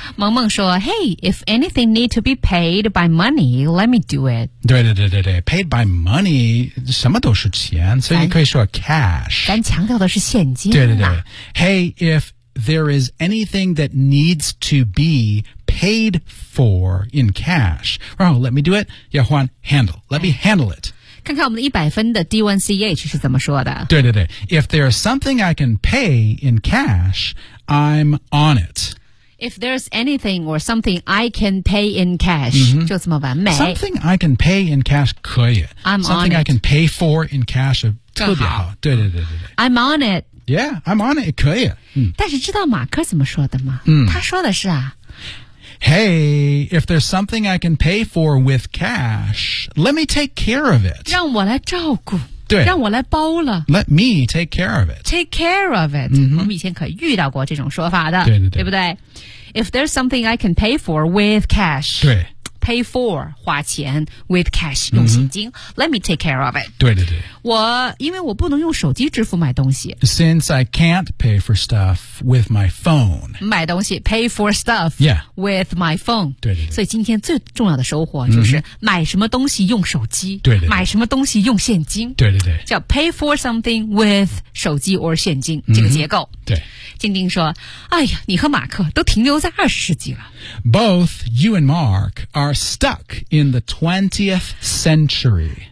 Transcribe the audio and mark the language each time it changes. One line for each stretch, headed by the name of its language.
Chinese: 萌萌说
English: hey, if anything need to be paid by money, let me do it.
Chinese: 对对对对对
English: paid by money,
Chinese: 什么都是钱所以你可以说 cash. 咱强调的是现金、啊。对对对。
English: Hey, if there is anything that needs to be paid for in cash. Oh, let me do it. Yeah, Juan, handle. Let me handle it.
Chinese: 看看我们的100分的 D1CH 是怎么说的。对对对。
English: If there is something I can pay in cash, I'm on it. If there's anything or something I can pay in cash,、 mm-hmm.
Chinese: 就这么完美。
English: Something I can pay in cash
Chinese: 可以。
English: I'm on it. Something I can pay for in cash
Chinese: 特别好。对对对对对。
English: I'm on it. Yeah, I'm on it.
Chinese: 可以。但是知道马克怎么说的吗、嗯、他说的是啊。
English: Hey, if there's something I can pay for with cash, let me take care of it.
Chinese: 让我来照顾。对。让我来包了。
English: Let me take care of it. Take care of it.、 Mm-hmm.
Chinese: 我们以前可遇到过这种说法的。对对对。对不对
English: ?If there's something I can pay for with cash.
Chinese: 对。
English: Pay for,
Chinese: 花钱
English: with cash,
Chinese: 用现金、
English: mm-hmm. Let me take care of it.
Chinese: 对对对。我因为我不能用手机支付买东西。
English: Since I can't pay for stuff with my phone.
Chinese: 买东西
English: pay for stuff、 yeah. with my phone.
Chinese: 对对对。所以今天最重要的收获就是买什么东西用手机。对对对。买什么东西用现金。对对对。叫
English: pay for something with
Chinese: 手机
English: or
Chinese: 现金、 mm-hmm. 这个结构。对。静静说哎呀你和马克都停留在二十世纪了。
English: Both you and Mark are stuck in the 20th century.